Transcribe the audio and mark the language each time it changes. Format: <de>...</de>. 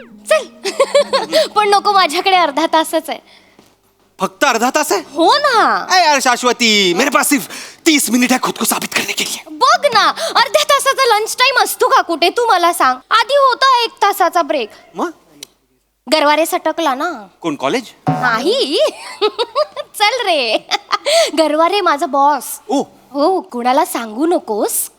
<mr>चल पण नको, माझ्याकडे अर्धा तासच आहे. फक्त अर्धा तास आहे? हो ना.</mr> <hi>अरे यार शाश्वती, मेरे पास सिर्फ 30 मिनिट है खुद को साबित करने के लिए.</hi> <mr>बघ ना, अर्ध्या तासाचा लंच टाइम असतो का कुठे? तू मला सांग. आधी होता 1 तासाचा ब्रेक. मग गरवारे सटकला ना. कोण, कॉलेज? नाही. चल रे. गरवारे माझा बॉस. ओ, हो, कुणाला सांगू नकोस.</mr>